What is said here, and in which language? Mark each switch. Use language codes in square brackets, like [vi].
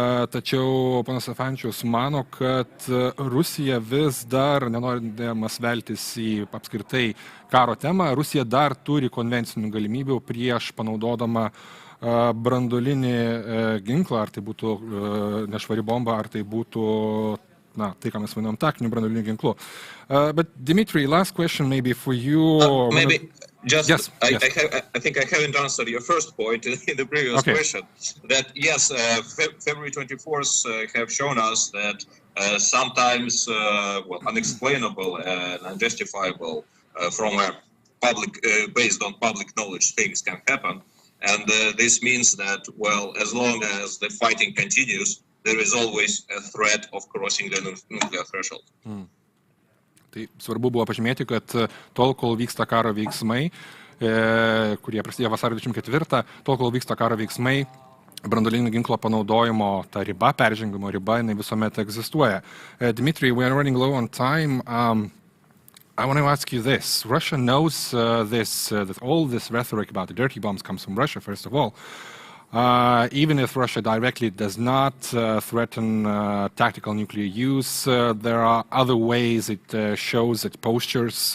[lt] Tačiau panas Stefanovičius mano, kad Rusija vis dar, nenorėdamas veltis į apskritai karo temą, Rusija dar turi konvencinių galimybių prieš panaudodama branduolinį ginklą, ar tai būtų nešvari bomba, ar tai būtų tai, ką mes vadinam taktiniu branduoliniu ginklu. [en] But Dmitry, last question maybe for you. Maybe just, yes. I think I haven't answered your first point in the previous question. That yes, February 24th have shown us that sometimes unexplainable and unjustifiable from a public, based on public knowledge, things can happen. And this means that, well, as long as the fighting continues, there is always a threat of crossing the nuclear threshold. [lt] Tai svarbu buvo pažymėti, kad tol, kol vyksta karo veiksmai, kurie prasidėjo vasario 24, tol, kol vyksta karo veiksmai, branduolinio ginklo panaudojimo ta riba, peržengimo riba, jinai visuomet egzistuoja. [en] Dmitry, we are running low on time. I want to ask you this. Russia knows that all this rhetoric about the dirty bombs comes from Russia, first of all. Even if Russia directly does not threaten tactical nuclear use, there are other ways it shows, it postures.